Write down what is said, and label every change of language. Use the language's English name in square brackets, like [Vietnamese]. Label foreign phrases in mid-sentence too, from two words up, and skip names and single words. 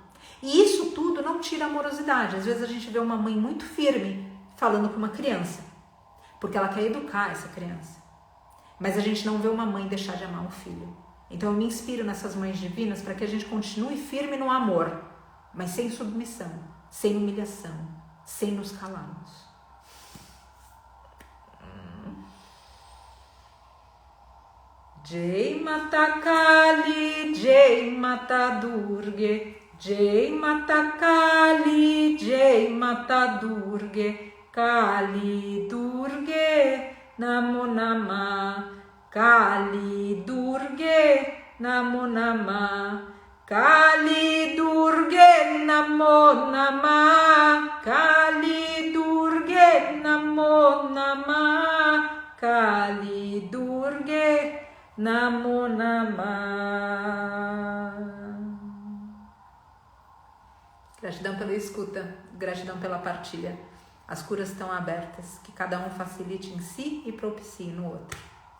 [Portuguese] E isso tudo não tira a amorosidade. Às vezes a gente vê uma mãe muito firme falando com uma criança, porque ela quer educar essa criança. Mas a gente não vê uma mãe deixar de amar um filho. Então eu me inspiro nessas mães divinas para que a gente continue firme no amor, mas sem submissão, sem humilhação, sem nos calarmos. [Sanskrit] जय माता काली जय माता दुर्गा जय माता काली जय माता दुर्गा काली दुर्गा नमो नमः काली दुर्गा नमो नमः काली दुर्गा नमो नमः काली दुर्गा नमो नमः काली दुर्गा नमो नमः. [Portuguese] Gratidão pela escuta, gratidão pela partilha. As curas estão abertas, que cada um facilite em si e propicie no outro.